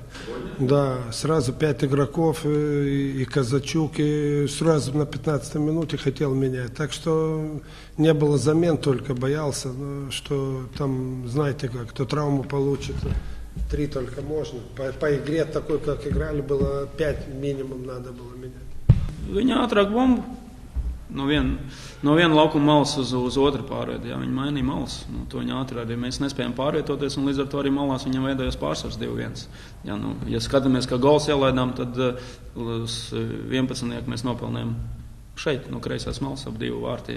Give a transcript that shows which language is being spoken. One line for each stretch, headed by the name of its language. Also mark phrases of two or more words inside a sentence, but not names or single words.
Russian: Да, сразу 5 игроков, и Казачук, и сразу на 15-й минуте хотел менять. Так что не было замен, только боялся, что там, знаете как, кто травму получит, 3 только можно. По игре такой, как играли, было 5 минимум надо было менять.
Latvian: Viņa ātrāk bumbu no viena laukuma malas uz otru pārviet. Viņa mainīja malas. To viņa ātrāk, mēs nespējam pārvietoties, un līdz ar to arī malās viņam veidojās pārsvars 2-1. Ja skatāmies, kā gols ielaidām, tad 11 mēs nopelnījām šeit, no kreisās malas ap 2 vārtiem.